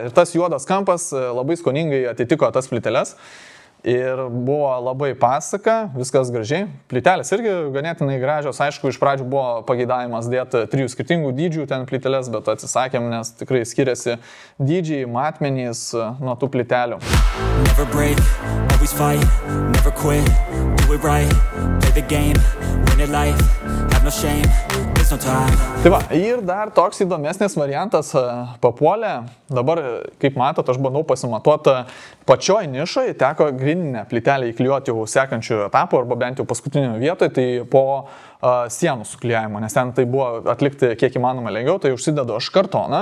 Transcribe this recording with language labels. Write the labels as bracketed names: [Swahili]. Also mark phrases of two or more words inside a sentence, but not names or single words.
[Lithuanian] Ir tas juodas kampas labai skoningai atitiko tas plyteles. Ir buvo labai pasaka, viskas gražiai. Plytelės irgi ganėtinai gražios. Aišku, iš pradžių buvo pageidavimas dėti 3 skirtingų dydžių ten plyteles, bet atsisakėm, nes tikrai skiriasi dydžiai, matmenys nuo tų plytelių. [English] Never break, always fight, never quit, do it right, play the game, win it life, have no shame, there's no time. [Lithuanian] Tai va, ir dar toks įdomesnis variantas papuolė. Dabar, kaip matot, aš bandau pasimatuoti pačioj nišai, teko grininę plytelę įklijuoti jau sekančių etapų, arba bent jau paskutinio vietoje, tai po sienų suklijavimo, nes ten tai buvo atlikti kiek įmanoma lengviau, tai užsidedu aš kartoną.